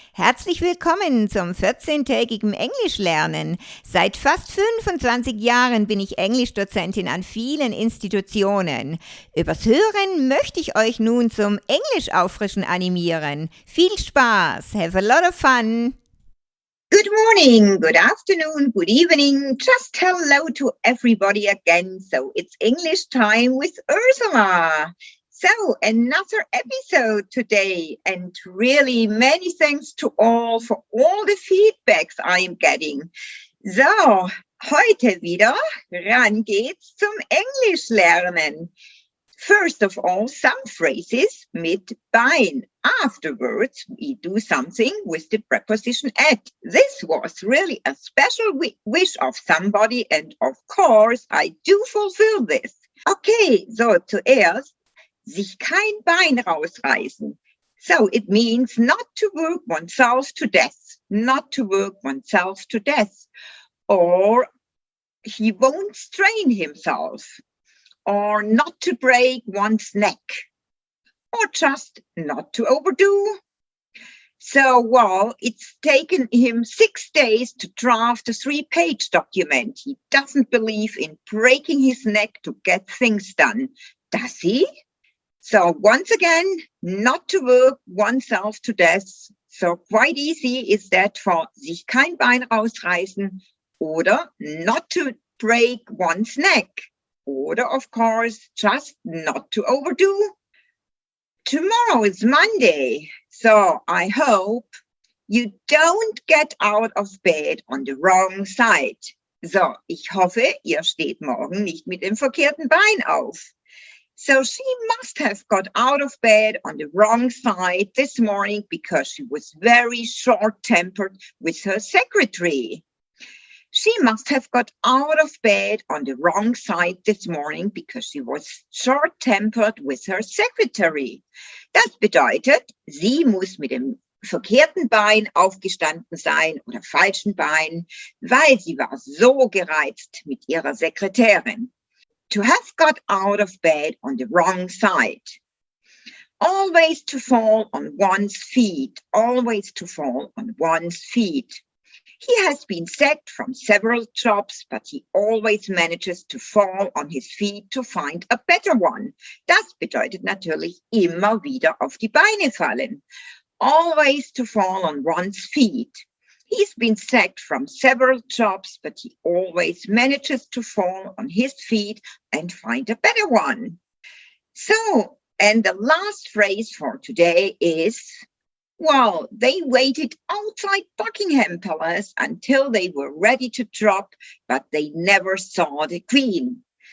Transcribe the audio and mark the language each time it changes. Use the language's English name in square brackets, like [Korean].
[German] Herzlich willkommen zum 14-tägigen Englischlernen. Seit fast 25 Jahren bin ich Englischdozentin an vielen Institutionen. Übers Hören möchte ich euch nun zum Englisch-Auffrischen animieren. Viel Spaß, [English] have a lot of fun! Good morning, good afternoon, good evening. Just hello to everybody again. So it's English time with Ursula. So another episode today, and really many thanks to all for all the feedbacks I am getting. [German] So, heute wieder, ran geht's zum Englisch lernen. [English] First of all, some phrases [German] mit Bein. [English] Afterwards, we do something with the preposition at. This was really a special wish of somebody, and of course, I do fulfill this. [German] Okay, so zuerst, sich kein Bein rausreißen. [English] So it means not to work oneself to death, not to work oneself to death. Or he won't strain himself. Or not to break one's neck. Or just not to overdo. So, well, it's taken him 6 days to draft a 3-page document. He doesn't believe in breaking his neck to get things done. Does he? So once again, not to work oneself to death. So quite easy is that for [German] sich kein Bein rausreißen oder [English] not to break one's neck. Oder, of course, just not to overdo. Tomorrow is Monday, so I hope you don't get out of bed on the wrong side. [German] So, ich hoffe, ihr steht morgen nicht mit dem verkehrten Bein auf. [English] So she must have got out of bed on the wrong side this morning because she was very short-tempered with her secretary. She must have got out of bed on the wrong side this morning because she was short-tempered with her secretary. [German] Das bedeutet, sie muss mit dem verkehrten Bein aufgestanden sein oder falschen Bein, weil sie war so gereizt mit ihrer Sekretärin. [English] To have got out of bed on the wrong side. Always to fall on one's feet. Always to fall on one's feet. He has been sacked from several jobs, but he always manages to fall on his feet to find a better one. [German] Das bedeutet natürlich immer wieder auf die Beine fallen. [English] Always to fall on one's feet. He's been sacked from several jobs, but he always manages to fall on his feet and find a better one. So, and the last phrase for today is, well, they waited outside Buckingham Palace until they were ready to drop, but they never saw the Queen.